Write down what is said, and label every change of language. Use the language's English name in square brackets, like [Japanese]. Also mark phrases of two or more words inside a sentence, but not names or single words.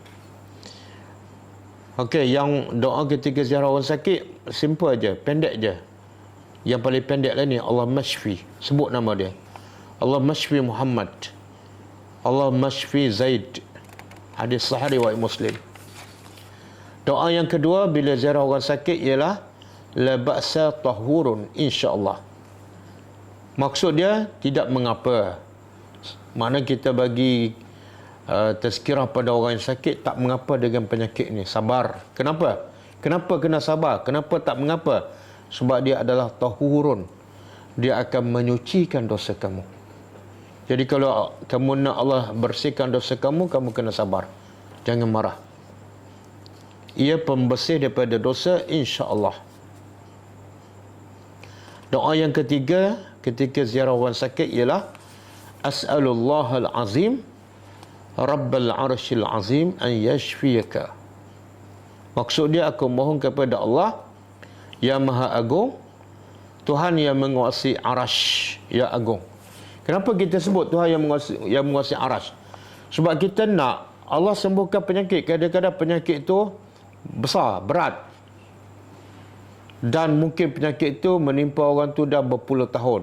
[Malay] Okey, yang doa ketika ziarah orang sakit, simple je, pendek je. Yang paling pendek lah ni, [Arabic] اللهم اشف. [Malay] Sebut nama dia. [Arabic] اللهم اشف [Malay] Muhammad. [Arabic] اللهم اشف [Malay] Zaid. Hadis sahih riwayat Muslim. Doa yang kedua bila ziarah orang sakit ialah [Arabic] لا بأس طهور إن شاء الله. [Malay] Maksud dia tidak mengapa. Makna kita bagi tazkirah pada orang yang sakit, tak mengapa dengan penyakit ni, sabar. Kenapa? Kenapa kena sabar? Kenapa tak mengapa? Sebab dia adalah tahurun. Dia akan menyucikan dosa kamu. Jadi kalau kamu nak Allah bersihkan dosa kamu, kamu kena sabar. Jangan marah. Ia pembersih daripada dosa, [Arabic] إن شاء الله. [Malay] Doa yang ketiga ketika ziarah orang sakit ialah [Arabic] أسأل الله العظيم رب العرش العظيم أن يشفيك. [Malay] Maksud dia, aku mohon kepada Allah yang Maha Agung, Tuhan yang menguasai arasy yang agung. Kenapa kita sebut Tuhan yang menguasai aras? Sebab kita nak Allah sembuhkan penyakit. Kadang-kadang penyakit itu besar, berat. Dan mungkin penyakit itu menimpa orang tu dah berpuluh tahun.